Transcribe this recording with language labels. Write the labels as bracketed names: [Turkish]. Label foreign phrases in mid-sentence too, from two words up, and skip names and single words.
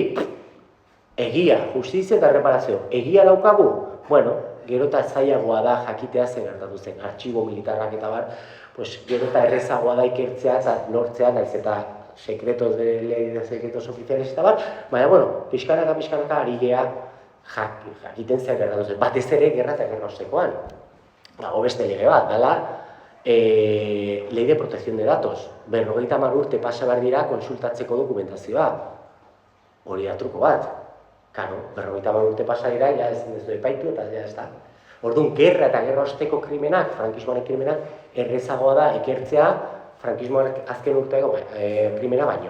[Basque] Egia, justizia eta reparazio, egia daukagu? Gero eta zailagoa da jakitea zer gertatu zen, artxibo militarrak eta bar, gero eta errezagoa da ikertzea eta lortzea, naiz eta [Spanish] sekretos de ley de secretos oficiales [Basque] eta bar, baina, pixkanaka ari gea jakiten zer gertatu zen, batez ere gerra eta gerra ostekoan. Dago beste lege bat, dela, [Spanish] ley de protección de datos, [Basque] 50 urte pasa behar dira konsultatzeko dokumentazioa, hori da truko bat. Karo, 50 urte pasa dira, ja ez du epaitu eta ja ez da. Orduan, gerra eta gerra osteko krimenak, frankismoaren krimenak, errezagoa da ikertzea frankismoaren azken urteko krimena baino.